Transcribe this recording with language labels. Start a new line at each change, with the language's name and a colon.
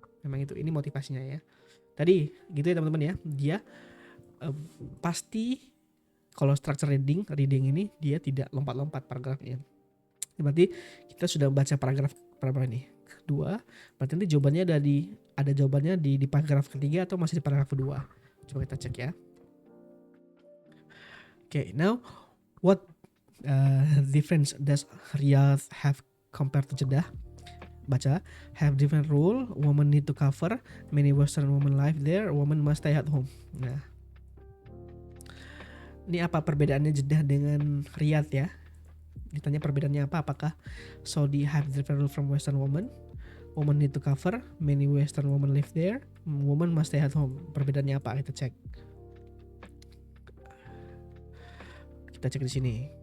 Indonesian: Memang ini motivasinya ya. Tadi gitu ya teman-teman ya. Dia pasti kalau structure reading ini dia tidak lompat-lompat paragrafnya. Berarti kita sudah baca paragraf ini. Kedua, berarti nanti jawabannya ada jawabannya di paragraf ketiga atau masih di paragraf kedua. Coba kita cek ya.
English: Okay, now what difference does Riyadh have compared to Jeddah? Baca, have different rule, women need to cover, many Western women live there, women must stay at home.
Indonesian: Nah, ini apa perbedaannya Jeddah dengan Riyadh ya? Ditanya perbedaannya apa?
English: Apakah Saudi have different rule from Western women? Women need to cover, many Western women live there, women must stay at home.
Indonesian: Perbedaannya apa? Kita cek. Kita cek di sini.